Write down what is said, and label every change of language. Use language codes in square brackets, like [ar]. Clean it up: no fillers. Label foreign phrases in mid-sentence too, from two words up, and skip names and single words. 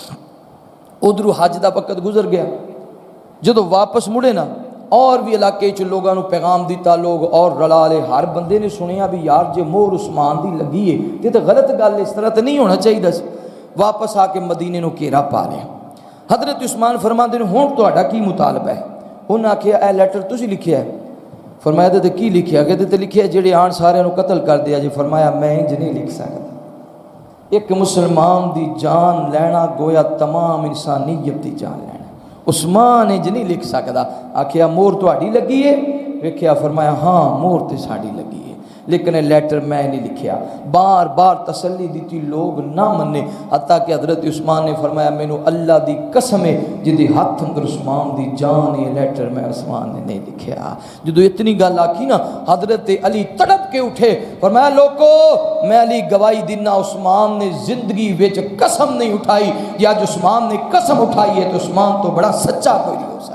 [pa] ادھر حج دا وقت گزر گیا، جدو واپس مڑے نا اور بھی علاقے چ لوگوں نے پیغام دیتا، لوگ اور رلا لے، ہر بندے نے سنیا بھی یار جے مہر عثمان دی لگی ہے یہ تے غلط گل اس طرح تے نہیں ہونا چاہیے سی۔ واپس آ کے مدینے نو گھیرا پا لیا۔ حضرت عثمان فرماندے نے ہن تہاڈا کی مطالبہ ہے؟ انہوں نے آکھیا اے لیٹر تسی لکھیا ہے؟ فرمایا تے کی لکھیا؟ کہ تے لکھیا جڑے آن سارے نو قتل کر دیا جی۔ فرمایا میں انج نہیں لکھ سکتا، ایک مسلمان دی جان لینا گویا تمام انسانیت دی جان لینا، عثمان انج نہیں لکھ سکتا۔ آکھیا مور تہاڈی لگی ہے؟ ویکھیا فرمایا ہاں مور تے ساڈی لگی ہے، لیکن لیٹر میں نہیں لکھیا۔ بار بار تسلی دیتی لوگ نہ مننے، حتیٰ کہ حضرت عثمان نے فرمایا مینوں اللہ دی قسم ہے جدی ہاتھ اندر عثمان دی جان یہ لیٹر میں عثمان نے نہیں لکھیا۔ جدو اتنی گل آکھی نا حضرت علی تڑپ کے اٹھے، فرمایا لوگو میں علی گواہی دینا عثمان نے زندگی وچ قسم نہیں اٹھائی، جی آج عثمان نے قسم اٹھائی ہے تو عثمان تو بڑا سچا کوئی نہیں ہو سکتا۔